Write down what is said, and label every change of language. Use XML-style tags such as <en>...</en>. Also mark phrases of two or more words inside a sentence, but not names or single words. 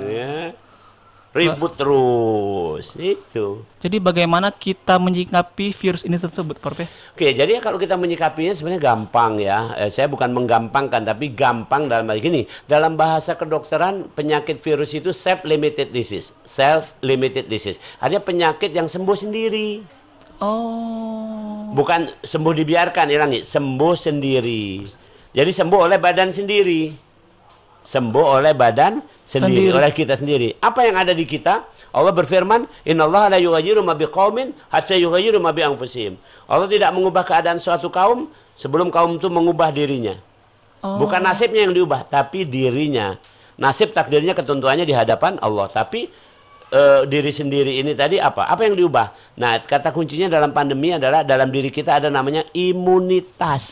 <id>Ya. Ribut terus itu. Jadi bagaimana kita menyikapi virus ini tersebut, Prof? Oke, jadi kalau kita menyikapinya sebenarnya gampang ya. Saya bukan menggampangkan, tapi gampang dalam hal gini. Dalam bahasa kedokteran, penyakit virus itu</id> <en>self-limited disease. Self-limited disease.</en> <id>Artinya penyakit yang sembuh sendiri. Bukan sembuh dibiarkan, ilangi. Sembuh sendiri. Jadi sembuh oleh badan sendiri. Oleh kita sendiri. Apa yang ada di kita? Allah berfirman,</id> <ar>"إن الله لا يغير ما بقوم حتى يغيروا ما بأنفسهم."</ar> <id>Allah tidak mengubah keadaan suatu kaum sebelum kaum itu mengubah dirinya. Bukan nasibnya yang diubah, tapi dirinya. Nasib takdirnya ketentuannya di hadapan Allah, tapi diri sendiri ini tadi apa yang diubah? Nah, kata kuncinya dalam pandemi adalah dalam diri kita ada namanya imunitas.</id>